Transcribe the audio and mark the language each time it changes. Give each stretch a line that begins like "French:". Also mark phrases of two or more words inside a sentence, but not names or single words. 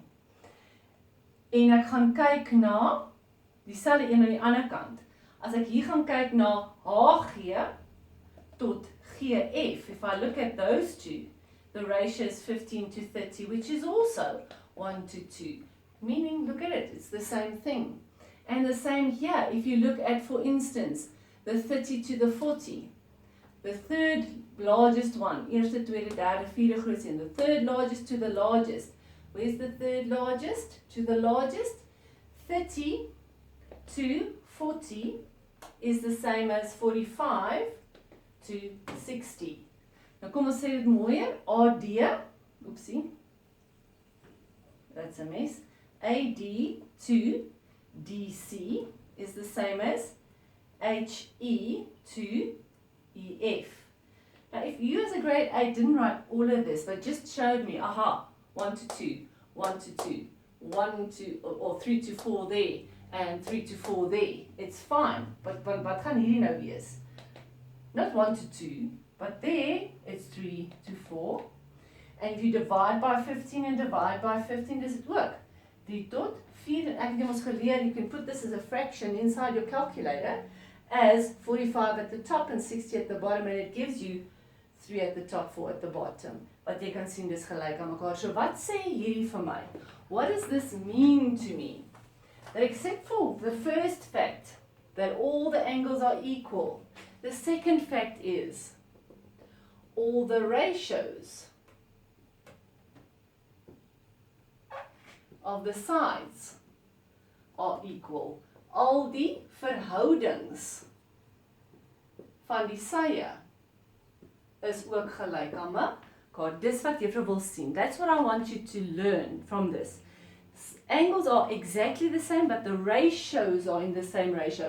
Afrikaans: En ek gaan kyk na dieselfde een aan die ander kant. As ek hier gaan kyk na HG tot GF,
English: if I look at those two, the ratio is 15 to 30, which is also 1 to 2. Meaning, look at it, it's the same thing. And the same here, if you look at, for instance, the 30 to the 40. The third largest one,
Afrikaans: eerste, tweede, derde, vierde grootste,
English: and the third largest to the largest. Where's the third largest to the largest? 30 to 40 is the same as 45 to 60.
Afrikaans: Nou kom ons sê dit mooier, AD, oepsie,
English: that's a mess, AD to DC is the same as HE to EF. Now if you as a grade 8 didn't write all of this, but just showed me, 1 to 2, 1 to 2, 1 to, or 3 to 4 there, and 3 to 4 there, it's fine.
Afrikaans: But wat gaan hierdie nou wees?
English: Not 1 to 2, but there it's 3 to 4. And if you divide by 15 and divide by 15, does it work?
Afrikaans: 3 tot 4, en ek het ons geleer,
English: you can put this as a fraction inside your calculator as 45 at the top and 60 at the bottom, and it gives you 3 at the top, 4 at the bottom.
Afrikaans: Wat jy kan sien dis gelyk aan mekaar. So wat sê hierdie vir my?
English: What does this mean to me? That except for the first fact, that all the angles are equal, the second fact is all the ratios of the sides are equal.
Afrikaans: Al die verhoudings van die sye is ook gelyk aan mekaar. Dis wat juffrou wil sien.
English: That's what I want you to learn from this. Angles are exactly the same, but the ratios are in the same ratio.